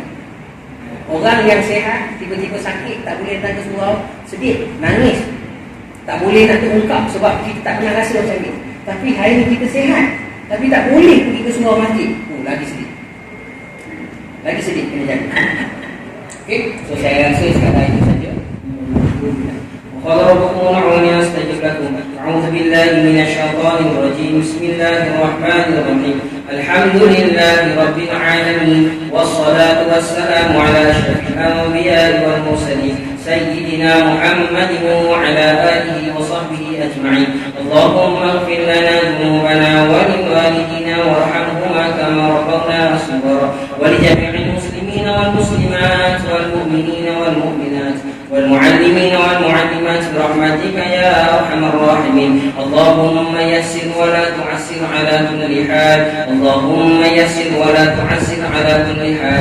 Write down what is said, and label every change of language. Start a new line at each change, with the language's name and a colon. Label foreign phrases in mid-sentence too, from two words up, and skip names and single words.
Malay: Orang yang sehat tiba-tiba sakit, tak boleh datang ke surau, sedih, nangis. Tak boleh nak terungkap sebab kita tak pernah rasa macam ni. Tapi hari ni kita sehat, tapi tak boleh pergi ke surau masjid. Lagi sedih. Lagi sedih kena jaga. Okey, so saya rasa sekadar itu saja.
Arabic: قال ربكم ادعوني أستجب لكم. أعوذ بالله من الشيطان الرجيم. بسم الله الرحمن الرحيم. الحمد لله رب العالمين والصلاة والسلام على أشرف الأنبياء والمرسلين سيدنا محمد وعلى آله وصحبه أجمعين. اللهم اغفر لنا ذنوبنا ولوالدينا وارحمهما كما ربونا صغيرا ولجميع المسلمين والمسلمات والمؤمنين والمؤمنات والمعلمين والمعلمات برحمتك يا أرحم الراحمين. اللهم يسر ولا تعسر على كل حال. اللهم يسر ولا تعسر على كل حال.